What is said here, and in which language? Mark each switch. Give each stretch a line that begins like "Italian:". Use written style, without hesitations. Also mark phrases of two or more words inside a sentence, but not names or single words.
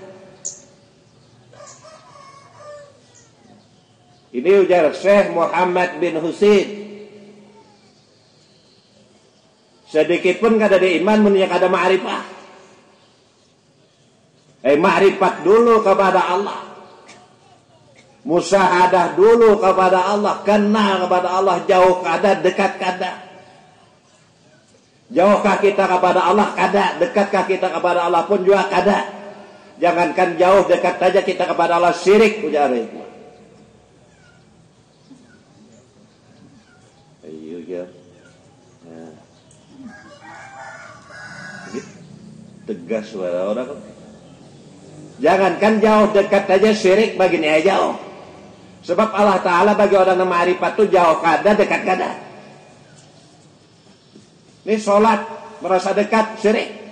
Banjar: Ini ujar Syekh Muhammad bin Husain. Sedikit pun kada ada iman menunjukkan ada ma'rifah.
Indonesian: Ma'rifat dulu kepada Allah. Musyahadah dulu kepada Allah. Kenal kepada Allah.
Banjar: Jauh kada, dekat kada.
Indonesian: Jauhkah kita kepada Allah?
Banjar: Kada. Dekatkah kita kepada Allah pun juga kada. Jangankan jauh, dekat saja kita kepada Allah, syirik ujar itu.
Indonesian: Ayo ya. Nah. Tegas orang. Jangankan jauh, dekat saja syirik baginya jauh. Sebab Allah Ta'ala bagi orang yang ma'rifat itu jauh kada, dekat kada. Ini sholat merasa dekat syirik.